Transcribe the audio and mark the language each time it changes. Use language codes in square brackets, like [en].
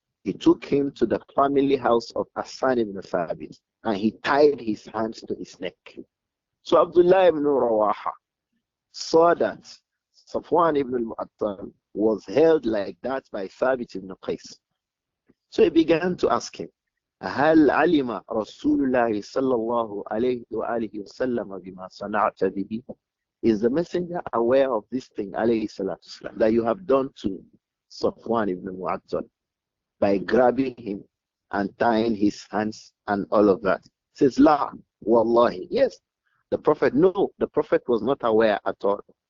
[en] He took him to the family house of Hassan ibn Thabit and he tied his hands to his neck. So Abdullah ibn Rawaha saw that Safwan ibn al-Mu'attal was held like that by Thabit ibn Qais. So he began to ask him, [ar] هل علم رسول الله صلى الله عليه وآله وسلم بما صنعت به? [en] Is the messenger aware of this thing, alayhi salatu wasalam, that you have done to Safwan ibn Mu'attal by grabbing him and tying his hands and all of that? He says, [ar] La, wallahi. [en] Yes. The Prophet, no, the Prophet was not aware at all.